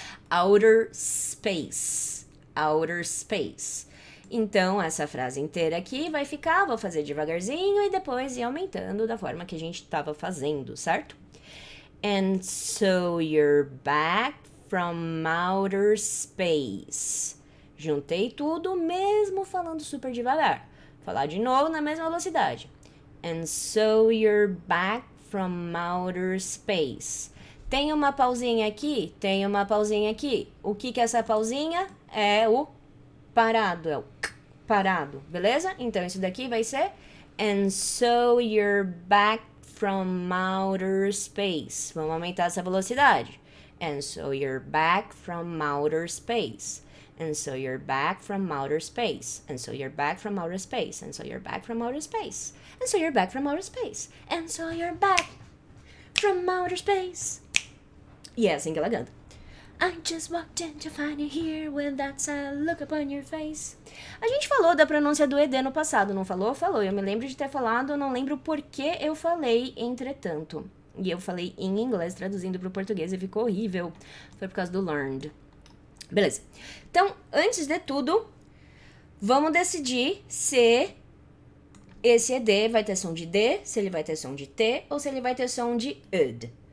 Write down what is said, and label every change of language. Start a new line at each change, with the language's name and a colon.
English: Outer space, outer space.
Portuguese: Então, essa frase inteira aqui vai ficar, vou fazer devagarzinho e depois ir aumentando da forma que a gente estava fazendo, certo?
English: And so you're back from outer space.
Portuguese: Juntei tudo, mesmo falando super devagar. Falar de novo na mesma velocidade.
English: And so you're back from outer space.
Portuguese: Tem uma pausinha aqui? Tem uma pausinha aqui. O que é essa pausinha? É o parado, é o parado, beleza? Então, isso daqui vai ser
English: and so you're back from outer space.
Portuguese: Vamos aumentar essa velocidade.
English: And so you're back from outer space. And so you're back from outer space. And so you're back from outer space. And so you're back from outer space. And so you're back from outer space. And so you're back from outer space.
Portuguese: E é assim que ela canta.
English: I just walked in to find you here with that sad look upon your face.
Portuguese: A gente falou da pronúncia do ED no passado, não falou? Falou. Eu me lembro de ter falado, não lembro por que eu falei, entretanto. E eu falei em inglês, traduzindo para o português, e ficou horrível. Foi por causa do learned. Beleza. Então, antes de tudo, vamos decidir se esse ED vai ter som de D, se ele vai ter som de T ou se ele vai ter som de UD.